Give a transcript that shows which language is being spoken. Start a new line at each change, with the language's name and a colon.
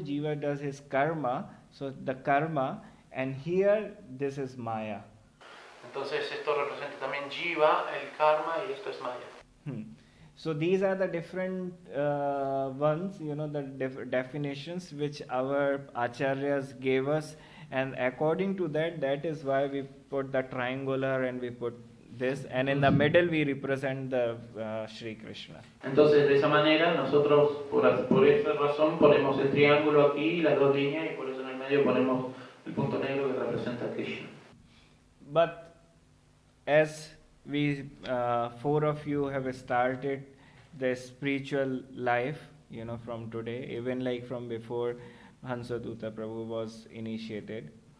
English: Jiva does his karma. So the karma, and here this is Maya.
Spanish: Entonces esto representa también Jiva, el karma, y esto es Maya.
English: So these are the different ones, the definitions which our acharyas gave us, and according to that is why we put the triangular and we put this, and in the middle we represent the Sri Krishna.
Spanish: Entonces de esa manera nosotros por esa razón ponemos el triángulo aquí, las dos líneas, y por eso en el medio ponemos el punto negro que representa a Krishna.
English: But as we four of you have started the spiritual life, from today, even like from before Hansaduta Prabhu was initiated.